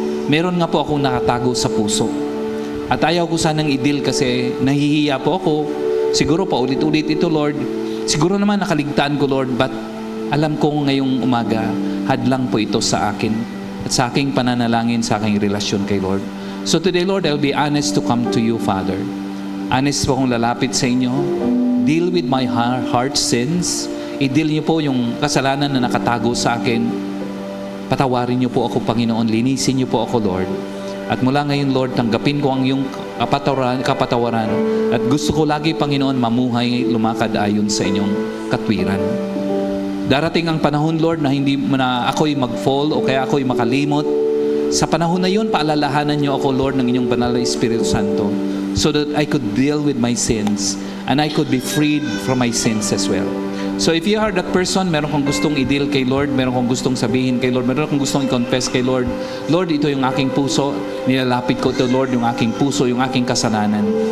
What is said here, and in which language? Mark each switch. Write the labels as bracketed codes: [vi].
[tl] Meron nga po akong nakatago sa puso. At ayaw ko sanang i-deal kasi nahihiya po ako. Siguro pa ulit-ulit ito, Lord. Siguro naman nakaligtaan ko, Lord, but alam ko ngayong umaga, hadlang po ito sa akin at sa aking pananalangin, sa aking relasyon kay Lord. [en] So today, Lord, I'll be honest to come to you, Father. [tl] Honest po akong lalapit sa inyo. [en] Deal with my heart sins. [tl] I-deal niyo po yung kasalanan na nakatago sa akin. Patawarin niyo po ako, Panginoon. Linisin niyo po ako, Lord. At mula ngayon, Lord, tanggapin ko ang iyong kapatawaran. At gusto ko lagi, Panginoon, mamuhay, lumakad ayon sa inyong katwiran. Darating ang panahon, Lord, na hindi na ako'y mag-fall o kaya ako'y makalimot. Sa panahon na yun, paalalahanan niyo ako, Lord, ng inyong banal na Espiritu Santo, [en] so that I could deal with my sins and I could be freed from my sins as well. So if you are that person, [tl] meron kong gustong i-deal kay Lord, meron kong gustong sabihin kay Lord, meron kong gustong i-confess kay Lord, Lord, ito yung aking puso, nilalapit ko ito, Lord, yung aking puso, yung aking kasalanan.